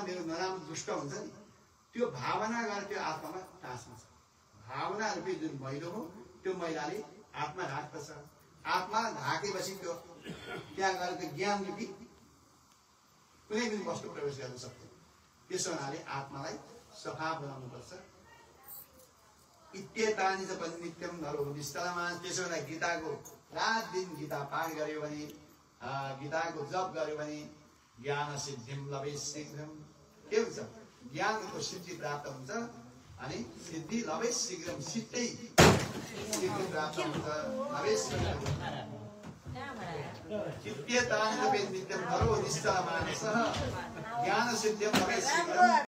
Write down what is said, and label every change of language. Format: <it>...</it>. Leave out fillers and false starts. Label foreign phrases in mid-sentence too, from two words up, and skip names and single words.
<ne>मेरो नराम्रो दुष्ट हुन्छ नि त्यो भावना गरेर त्यो आत्मामा टाँसिन्छ भावना रूपी जुन मैलो हो त्यो मैलाले आत्मा ढाक्दछ आत्मा ढाकेपछि त्यो त्यहाँ गएर त्यो ज्ञान रूपी कुनै पनि वस्तु प्रवेश गर्न सक्दैन त्यसो हुनाले आत्मालाई सफा बनाउनुपर्छ</ne> <sa>इत्येतानि जपन् नित्यं नरो निश्चलमा</sa> <ne>त्यसो हुँदा गीताको रात दिन गीता पाठ गर्यो भने गीताको जप गर्यो भने</ne> <sa>ज्ञान सिद्धिम लभे शीघ्रम</sa> <ne>के हुन्छ ज्ञानको सिद्धि प्राप्त हुन्छ अनि</ne> <sa>सिद्धि लभे शीघ्रम</sa> <ne>सिद्धै सिद्धि प्राप्त हुन्छ</ne> <sa>लभे शीघ्रम चित्तेतानि लभे नित्यं नरो निश्चल मानसः ज्ञान सिद्धिम लभे शीघ्रम</sa>